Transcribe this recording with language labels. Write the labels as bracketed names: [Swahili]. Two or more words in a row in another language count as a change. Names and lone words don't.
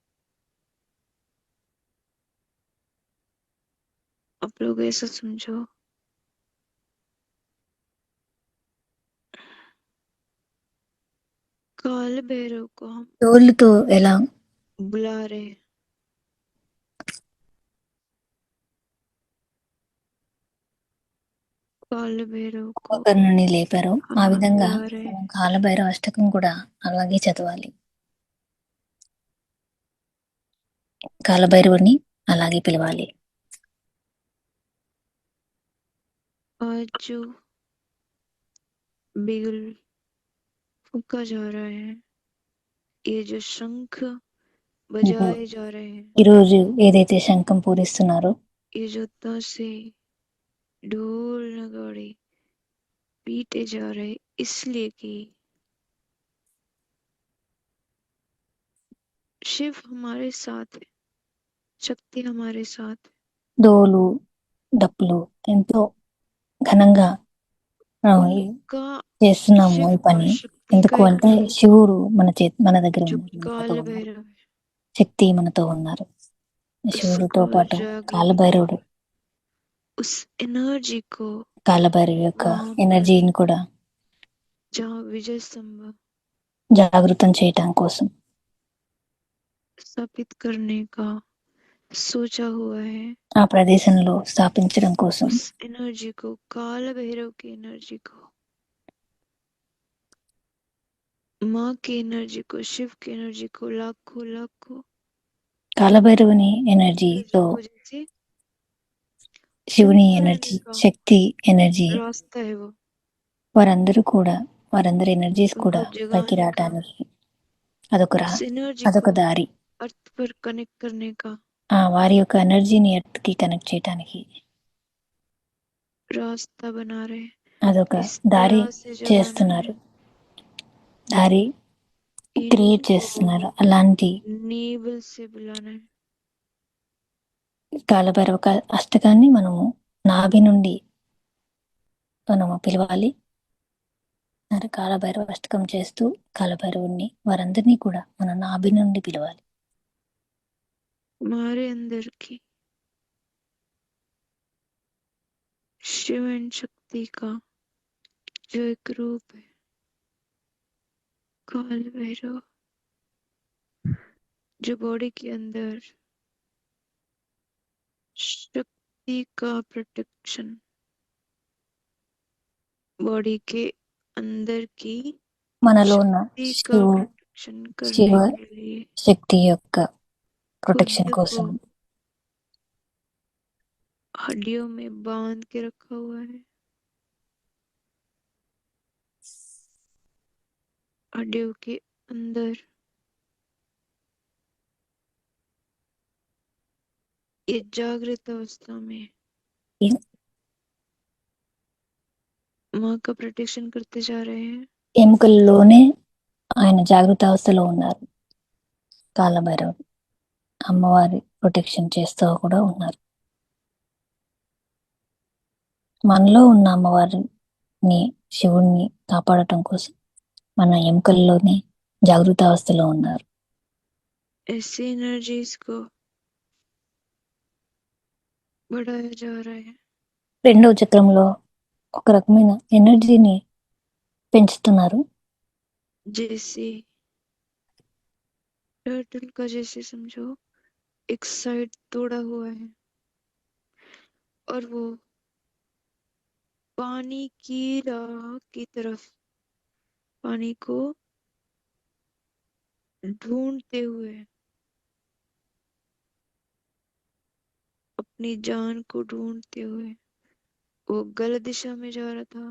[Hindi] आप लोग ऐसा समझो, काल भैरव को हम [Telugu] తోళ్ళతో ఎలా [Hindi] बुला रहे हैं। काल भैरव को [Telugu] కుంభకర్ణుని లేపారో ఆ [Hindi] हम [Telugu] విధంగా [Hindi] बुला रहे हैं। [Telugu] మనం కాలభైరవ అష్టకం కూడా అలాగే చదవాలి. కాలభైరవుని అలాగే పిలవాలి. [Hindi] आज जो बिगुल फूका जा रहा है, ये जो शंख बजाए जा रहे हैं, [Telugu] ఈరోజు ఏదైతే శంఖం పూరిస్తున్నారో, [Hindi] ये जो ताशे ढोल नगाड़े पीटे जा रहे, इसलिए कि शिव हमारे साथ है, शक्ति हमारे साथ है। [Telugu] డోలు డప్పులు ఎంతో ఘనంగా [Hindi] उनका [Telugu] చేస్తున్నాము [Hindi] शिव [Telugu] ఈ [Hindi] और [Telugu] పని. [Hindi] शक्ति का [Telugu] ఎందుకు [Hindi] एक [Telugu] అంటే [Hindi] रूप [Telugu] శివుడు మన దగ్గర [Hindi] जो [Telugu] ఉన్నారు, మనతో [Hindi] काल [Telugu] ఉన్నారు. [Hindi] भैरव है, [Telugu] శక్తి మనతో ఉన్నారు. శివుడితో [Hindi] उसको [Telugu] పాటు [Hindi] जागृत [Telugu] కాలభైరవుడు, [Hindi] उस एनर्जी को [Telugu] కాలభైరవు యొక్క [Hindi] वहां पर [Telugu] ఎనర్జీని కూడా [Hindi] जहाँ विजय स्तंभ [Telugu] జాగృతం చేయటం కోసం, [Hindi] स्थापित करने का सोचा हुआ है, [Telugu] ఆ ప్రదేశంలో స్థాపించడం కోసం [Hindi] उस एनर्जी को, काल भैरव की एनर्जी को, माँ की एनर्जी को, शिव की एनर्जी को लाखों लाखों [Telugu] కాలభైరవుని ఎనర్జీతో [Hindi] को जैसे [Telugu] శివుని [Hindi] शुरू [Telugu] ఎనర్జీ, [Hindi] करने का [Telugu] శక్తి ఎనర్జీ, [Hindi] रास्ता है वो, [Telugu] వారందరి ఎనర్జీస్ [Hindi] उनको [Telugu] కూడా పైకి [Hindi] जगाने का, [Telugu] రావటానికి అదొక [Hindi] उस एनर्जी [Telugu] అదొక [Hindi] को [Telugu] దారి. [Hindi] अर्थ पर कनेक्ट करने का [Telugu] వారి యొక్క ఎనర్జీని ఎర్త్కి కనెక్ట్ చేయటానికి [Hindi] रास्ता बना रहे, [Telugu] అదొక [Hindi] इस [Telugu] దారి [Hindi] तरह से जगाना है। [Telugu] చేస్తున్నారు. దారి క్రియేట్ చేస్తున్నారు. అలాంటి [Hindi] నేబుల్ से बुलाना है. [Telugu] కాలభైరవ అష్టకాన్ని మనము నాభి నుండి మనము పిలవాలి. కాలభైరవ అష్టకం చేస్తూ కాలభైరవుణ్ణి వారందరినీ కూడా మన నాభి నుండి పిలవాలి. [Hindi] हमारे अंदर की शिव एंड शक्ति का जो एक रूप है, काल भैरव, जो बॉडी के अंदर शक्ति का प्रोटेक्शन, बॉडी के अंदर की [Telugu] మనలో ఉన్న [Hindi] शक्ति का प्रोटेक्शन करने [Telugu] శివ [Hindi] के लिए [Telugu] శక్తి యొక్క ప్రొటెక్షన్ [Hindi] खुद [Telugu] కోసం [Hindi] को हड्डियों में बांध के रखा हुआ है. हड्डियों के अंदर ये जागृत अवस्था में माँ का प्रोटेक्शन करते जा रहे हैं. [Telugu] ఎముకల్లోనే ఆయన జాగ్రత్త అవస్థలో ఉన్నారు. కాలభైరవుడు అమ్మవారి ప్రొటెక్షన్ చేస్తూ కూడా ఉన్నారు. మనలో ఉన్న అమ్మవారిని శివుణ్ణి కాపాడటం కోసం మన ఎముకల్లోనే జాగృత అవస్థలో ఉన్నారు. [Hindi] ऐसी एनर्जीज को बढ़ाया जा रहा है. [Telugu] రెండవ చక్రంలో ఒక రకమైన ఎనర్జీని పెంచుతున్నారు. [Hindi] जैसे टर्टल का जैसे समझो एक साइड तोड़ा हुआ है और वो पानी की राह की तरफ पानी को ढूंढते हुए, अपनी जान को ढूंढते हुए वो गलत दिशा में जा रहा था.